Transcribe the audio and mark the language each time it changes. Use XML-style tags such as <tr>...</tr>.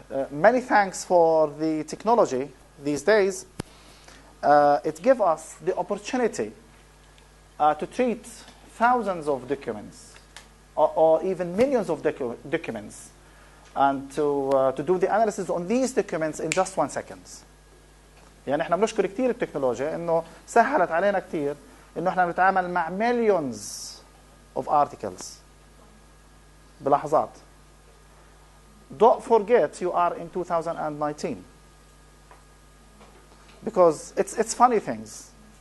<en>Many thanks for the technology these days. It gives us the opportunity to treat thousands of documents, or even millions of documents, and to do the analysis on these documents in just 1 second.</en> <ar>يعني احنا بنشكر كثير التكنولوجيا انه سهلت علينا كثير انه احنا بنتعامل مع</ar> <en>millions of articles</en> <ar>بلحظات.</ar> <en>Don't forget you are in 2019, because it's funny things.</en>